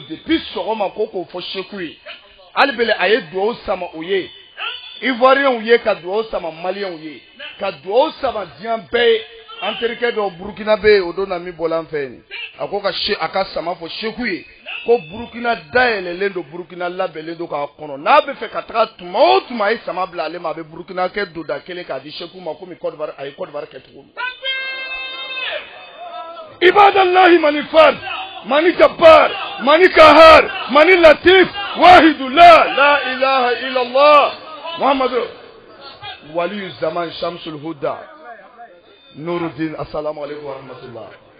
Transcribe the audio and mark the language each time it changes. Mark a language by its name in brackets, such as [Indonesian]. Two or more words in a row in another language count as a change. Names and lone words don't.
[Bambara] depuis sɔgɔma ko k'o fɔ Seku ye hali bele a ye duwawu sama o ye Ivoiriens ye ka duwawu sama Maliens ye ka duwawu sama diɲɛ bɛɛ ye an terikɛ dɔ Burukina bɛ yen o don na min bɔla an fɛ yen a ko a ka sama fɔ Seku ye ko Burukina dayɛlɛlen don Burukina labɛnlen don k'a kɔnɔ n'a bɛ fɛ ka taga tuma o tuma a ye sama bila ale ma a bɛ Burukina kɛ donda kelen k'a di Seku ma komi Côte d'Ivoire a ye Côte d'Ivoire kɛ cogo min. [Arabic] عباد الله من الفرد من الجبار من القهار من اللطيف واحد لا إله إلا الله محمد ولي الزمان شمس الهدى نور الدين، السلام عليكم ورحمة الله.